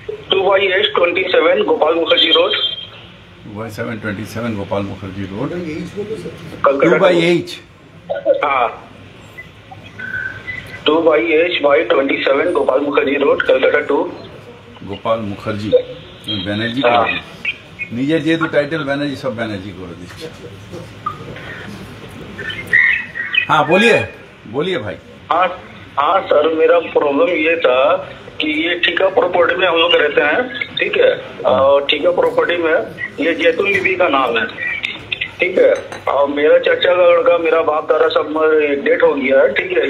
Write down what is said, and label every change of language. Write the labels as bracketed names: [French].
[Hindi] 2/8/27 Gopal Mukherjee road, 727 Gopal Mukherjee road, Calcutta 2/H। हाँ, 2/H/27 Gopal Mukherjee road, Calcutta 2। [Bangla] Gopal Mukherjee Banerjee নিজের যেহেতু টাইটেল ব্যানার্জি, सब बैनर्जी করে দিচ্ছে। [Hindi] हाँ बोलिए भाई। हाँ सर, मेरा प्रॉब्लम ये था कि ये ठेका प्रॉपर्टी में हम लोग रहते हैं, ठीक है। और ठेका प्रॉपर्टी में ये जैतून बीबी का नाम है, ठीक है। और मेरा चाचा का लड़का, मेरा बाप दादा सब डेट हो गया है, ठीक है।